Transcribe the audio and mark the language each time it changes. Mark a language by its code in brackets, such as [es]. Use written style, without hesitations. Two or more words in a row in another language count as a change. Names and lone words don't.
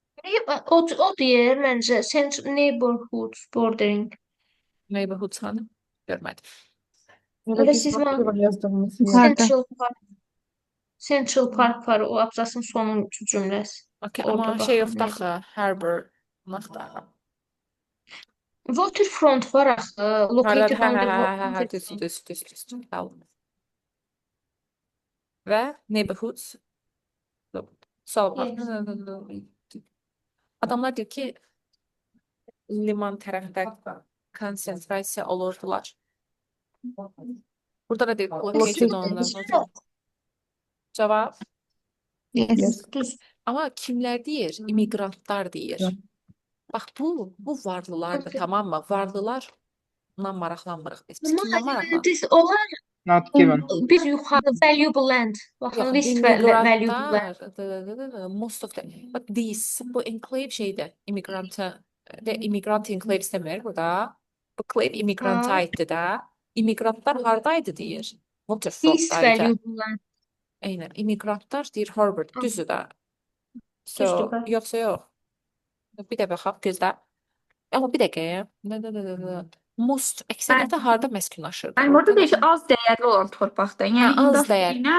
[az] O deyir məncə [en] neighborhood bordering. [az] Neighborhood sanı. Görmədim. [tr] Öyle Öyle bir siz nokta bana [az] var yazdığımız yer. Yukarıda. Central Park var. O abzasın sonuncu cümləsi. [en] Okay, [az] Orada amma baxın, şey yoxdur nədir? axı. Harbor. Bunu axtarıram. Waterfront var axı. Hardadır? [en] Located [az] Hə, [en] on [az] hə, [en] the [az] hə, hə, hə, düz, [en] waterfront. [az] düz, düz, düz. Tamam. Və neighborhoods. Sual bax. [en] Yes. [az] Adamlar deyir ki, liman tərəfdə konsentrasiya olurdular. Burada da deyir [en] located on the water. [az] Cavab. [en] Yes. [az] Düz. Amma kimlər deyir? İmiqrantlar deyir. Bax bu varlılardır, tamam mı? Varlılarla maraqlanmırıq biz. Biz [tr] Ama [az] kimlə maraqlanırıq? this, onlar [en] Not given. [az] bir yuxarı [en] valuable land. [az] Baxın Yox, [en] list və valuable land. immigrantlar, most of them. But these, [az] bu enclave şeydir. [en] Immigrant enclaves [az] demir burada. Bu enclave immigranta Ha. aiddir də. İmmigrantlar hardaydı deyir. [en] List [az] Waterfrontdaydı. [en] valuable land. [az] Eynən. İmmigrantlar deyir Harvard. Düzdür də. So, Düzdür də. yoxsa yox. Bir də baxaq gözlə. Amma bir dəqiqə. Most əksəriyyətə harda məskunlaşırdı? Yəni burada deyir ki, az dəyərli olan torpaqda. Yəni Hə, az industri dəyər. ilə